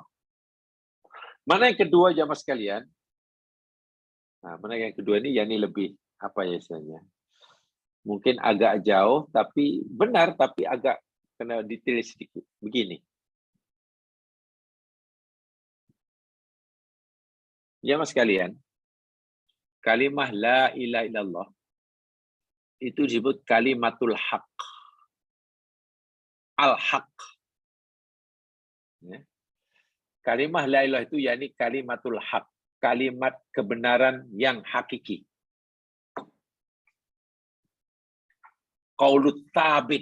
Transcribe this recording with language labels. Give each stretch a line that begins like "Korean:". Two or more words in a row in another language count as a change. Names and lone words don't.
Malay: Makna yang kedua jemaah sekalian, mana yang kedua ni, yang ni lebih istilahnya. Mungkin agak jauh tapi benar, tapi agak kena detail sedikit. Begini. Jemaah sekalian, kalimah
Arabic: لا إله إلا الله
Malay: itu disebut
Arabic: كلمة الحق.
Malay: Al-haq. Ya. Kalimah
Arabic: لا إله
Malay: itu yakni
Arabic: كلمة الحق.
Malay: Kalimat kebenaran yang hakiki.
Arabic: القول الثابت.